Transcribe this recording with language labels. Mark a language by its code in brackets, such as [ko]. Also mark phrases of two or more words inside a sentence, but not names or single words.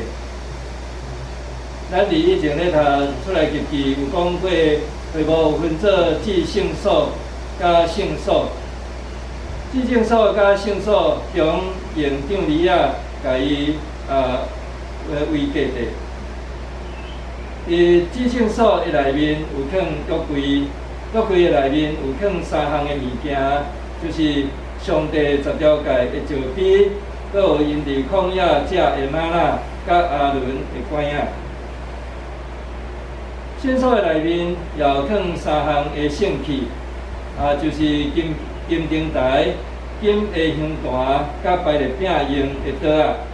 [nan] 咱伫以前咧读出来日记有讲过，会无分做至圣所甲圣所。至圣所甲圣所中用长梨仔甲伊为界地。伫至圣所的内面有放约柜，约柜的内面有放3项的物件，就是上帝10条诫的石碑，阁有因伫旷野食的玛纳，甲阿伦的管仔。圣所的内面也有放3项的圣器，就是金灯台、金的香坛，甲摆个饼用的刀仔。